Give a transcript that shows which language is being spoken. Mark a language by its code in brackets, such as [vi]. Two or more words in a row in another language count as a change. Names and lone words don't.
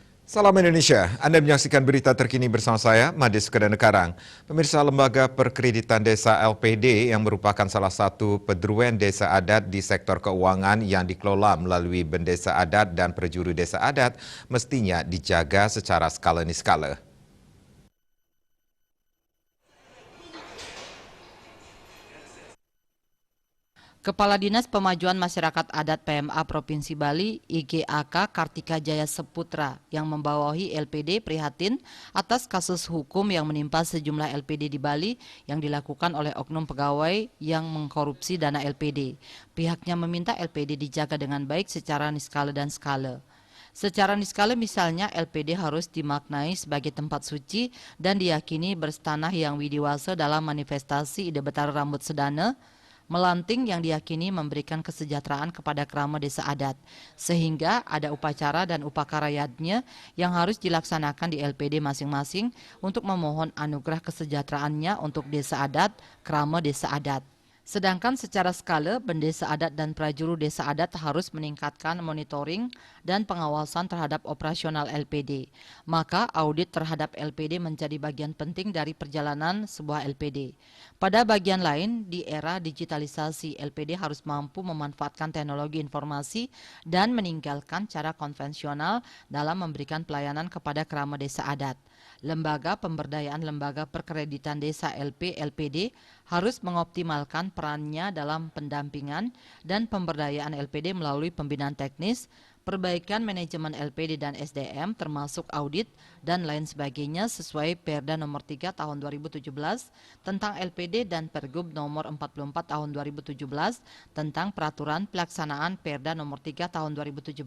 [id] Salam Indonesia, Anda menyaksikan berita terkini bersama saya, Madis Kedanekarang. Pemirsa, Lembaga Perkreditan Desa LPD yang merupakan salah satu pedruan desa adat di sektor keuangan yang dikelola melalui Bendesa Adat dan Perjuru Desa Adat mestinya dijaga secara skala niskala. Kepala Dinas Pemajuan Masyarakat Adat PMA Provinsi Bali, IGAK Kartika Jaya Seputra, yang membawahi LPD prihatin atas kasus hukum yang menimpa sejumlah LPD di Bali yang dilakukan oleh oknum pegawai yang mengkorupsi dana LPD. Pihaknya meminta LPD dijaga dengan baik secara niskala dan skala. Secara niskala misalnya LPD harus dimaknai sebagai tempat suci dan diyakini berstanah yang widiwasa dalam manifestasi ide betara rambut sedana, melanting yang diyakini memberikan kesejahteraan kepada kerama desa adat, sehingga ada upacara dan upakarayatnya yang harus dilaksanakan di LPD masing-masing untuk memohon anugerah kesejahteraannya untuk desa adat, kerama desa adat. Sedangkan secara skala, Bendesa Adat dan Prajuru Desa Adat harus meningkatkan monitoring dan pengawasan terhadap operasional LPD. Maka audit terhadap LPD menjadi bagian penting dari perjalanan sebuah LPD. Pada bagian lain, di era digitalisasi, LPD harus mampu memanfaatkan teknologi informasi dan meninggalkan cara konvensional dalam memberikan pelayanan kepada kerama desa adat. Lembaga Pemberdayaan Lembaga Perkreditan Desa LPD harus mengoptimalkan perannya dalam pendampingan dan pemberdayaan LPD melalui pembinaan teknis, perbaikan manajemen LPD dan SDM termasuk audit dan lain sebagainya sesuai Perda nomor 3 tahun 2017 tentang LPD dan Pergub nomor 44 tahun 2017 tentang peraturan pelaksanaan Perda nomor 3 tahun 2017.